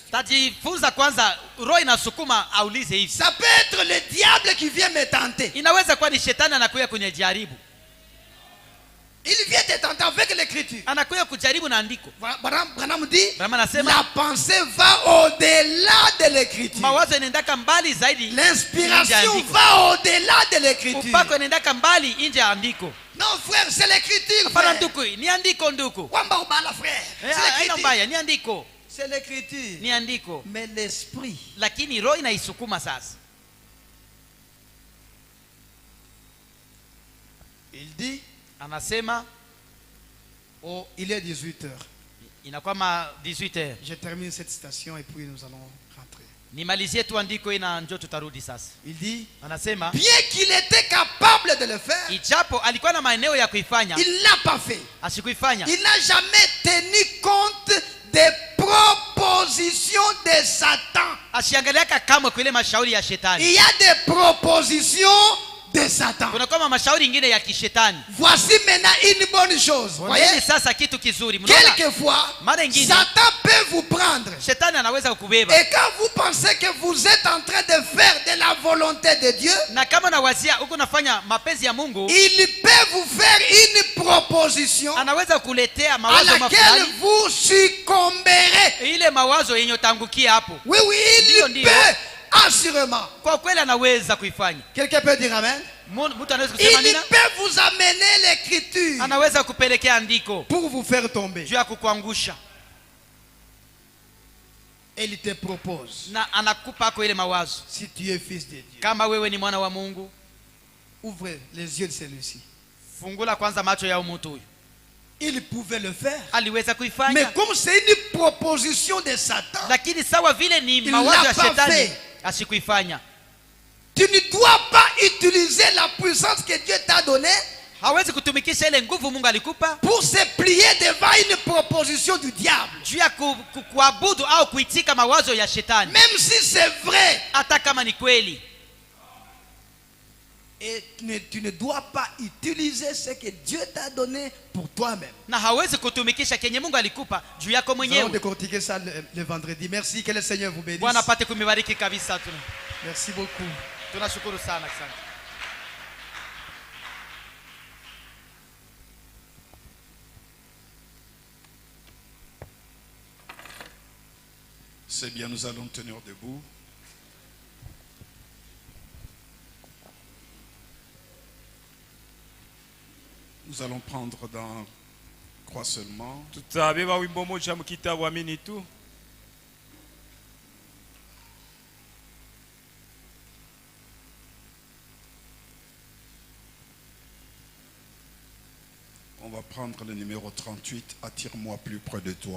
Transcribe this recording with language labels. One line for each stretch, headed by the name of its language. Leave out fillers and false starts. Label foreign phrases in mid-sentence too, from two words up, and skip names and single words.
Swahili: Tajifunza kwanza roho inasukuma aulize hivi.
French: Ça peut être le diable qui vient me tenter.
Swahili: Inaweza kuwa ni shetani anakuja kwenye jaribu.
French: Il vient te tenter avec l'écriture.
Swahili: Anakuja kujaribu na andiko.
French: Branham dit,
Swahili: Branham anasema,
French: la pensée va au-delà de l'écriture.
Swahili: mawazo inaendaka mbali zaidi. nje ya
French: L'inspiration
Swahili: andiko.
French: va au-delà de l'écriture.
Swahili: Upako inaendaka mbali nje ya andiko.
French: Non frère, c'est l'écriture.
Swahili: Hapana
French: Frère.
Swahili: nduku, ni andiko nduku. Wamba ubala frère. Eh,
French: C'est
Swahili: haina
French: l'écriture.
Swahili: mbaya, ni andiko.
French: C'est l'écriture.
Swahili: Ni andiko.
French: Mais l'esprit.
Swahili: Lakini roho inaisukuma sasa.
French: Il dit,
Swahili: Anasema
French: il est 18h.
Swahili: inakuwa ma 18h.
French: Je termine cette citation et puis nous allons rentrer.
Swahili: Nimalizie tu andiko ina njoo tutarudi sasa.
French: Il dit,
Swahili: Anasema
French: bien qu'il était capable de le faire,
Swahili: ijapo alikuwa na maeneo ya kuifanya,
French: il l'a pas fait.
Swahili: asikuifanya.
French: Il n'a jamais tenu compte des propositions de Satan.
Swahili: Asiangaliaka kamwe kwa ile mashauri ya shetani.
French: Il y a des propositions de Satan.
Swahili: Kuna kama mashauri ingine ya kishetani.
French: Voici maintenant une bonne chose. Voyez,
Swahili: Voyez sasa kitu kizuri. Mnaona?
French: quelquefois,
Swahili: Mara ingine
French: Satan peut vous prendre.
Swahili: shetani anaweza kukubeba.
French: Et quand vous pensez que vous êtes en train de faire de la volonté de Dieu,
Swahili: Na kama nawazia huko nafanya mapenzi ya Mungu,
French: il peut vous faire une proposition
Swahili: anaweza kukuletea
French: à
Swahili: mawazo
French: laquelle
Swahili: mafulani.
French: vous succomberez.
Swahili: Ile mawazo yenye utangukia hapo.
French: Oui, oui, il
Swahili: Ndio.
French: peut, assurément.
Swahili: Kwa kweli anaweza kuifanya.
French: Quelqu'un peut dire Amen?
Swahili: Mtu anaweza kusema
French: Il
Swahili: nina?
French: peut vous amener l'écriture
Swahili: Anaweza kupelekea andiko
French: pour vous faire tomber.
Swahili: juu ya kukuangusha.
French: Et il te propose,
Swahili: Na anakupa kwa ile mawazo.
French: si tu es fils de Dieu,
Swahili: Kama wewe ni mwana wa Mungu,
French: ouvre les yeux de celui-ci.
Swahili: fungula kwanza macho ya mtu huyu.
French: Il pouvait le faire.
Swahili: Aliweza
French: Mais
Swahili: kuifanya.
French: comme c'est une proposition de Satan,
Swahili: Lakini sawa vile ni
French: Il
Swahili: mawazo
French: l'a
Swahili: ya
French: pas
Swahili: shetani,
French: fait.
Swahili: asikuifanya.
French: tu ne dois pas utiliser la puissance que Dieu t'a donnée
Swahili: Hawezi kutumikisha ile nguvu Mungu alikupa
French: pour se plier devant une proposition du diable.
Swahili: juu ya kuabudu au kuitika mawazo ya shetani,
French: Même si c'est vrai.
Swahili: hata kama ni kweli.
French: Et tu ne dois pas utiliser ce que Dieu t'a donné pour toi-même.
Swahili: Na hawezi kutumikisha kenye Mungu alikupa juu yako
French: Nous allons
Swahili: mwenyewe.
French: décortiquer ça le vendredi. Merci, que le Seigneur vous bénisse.
Swahili: Bwana apate kumibariki kabisa.
French: Merci beaucoup.
Swahili: Tunashukuru sana, asante.
French: C'est bien, nous allons tenir debout. Nous allons prendre dans Croix seulement.
Swahili: tutabeba wimbo moja mu kitabu Amini tu.
French: On va prendre le numéro 38, attire-moi plus près de toi.